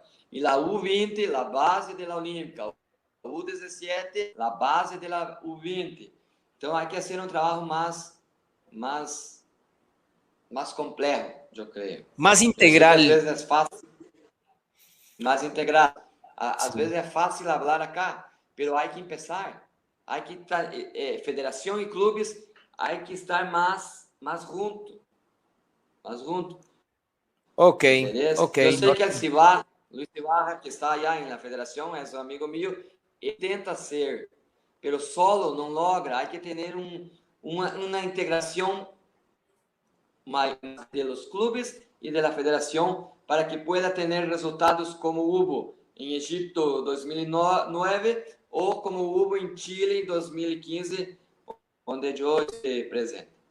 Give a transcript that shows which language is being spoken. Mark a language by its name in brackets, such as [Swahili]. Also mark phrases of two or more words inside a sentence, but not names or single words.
[Spanish] Y la U20, la base de la olímpica. La U17, la base de la U20. Entonces hay que hacer un trabajo más complejo, yo creo. Más integral. A veces es fácil. Más integral. [Portuguese] Às vezes é fácil falar acá, [Spanish] pero hay que empezar. Hay que estar, [Portuguese] federação e clubes, [Spanish] hay que estar [Portuguese] mais junto. [Spanish] Ok, ¿Entendés? ok. Yo sé que el Cibar, Luis Ibarra, que está allá en la federación, es un amigo mío, intenta ser, pero solo no logra. Hay que tener una integración de los clubes y de la federación para que pueda tener resultados como hubo en Egipto 2009 o como hubo en Chile en 2015, donde yo estoy presente.